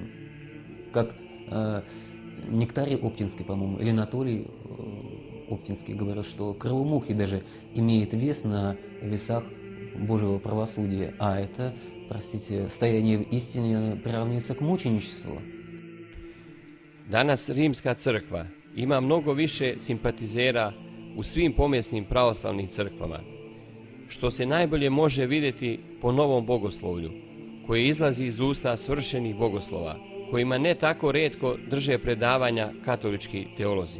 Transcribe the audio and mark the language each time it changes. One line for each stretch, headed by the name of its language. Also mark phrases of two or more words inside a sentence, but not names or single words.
Russian: Как Нектарий Оптинский, по-моему, или Анатолий Оптинский говорил, что крыло мухи даже имеет вес на весах Божьего правосудия, а это, простите, стояние в истине приравнивается к мученичеству.
Serbian: Danas Rimska crkva ima mnogo više simpatizera u svim pomjesnim pravoslavnim crkvama. što se najbolje može vidjeti po novom bogoslovlju, koje izlazi iz usta svršenih bogoslova, kojima ne tako rijetko drže predavanja katolički teolozi.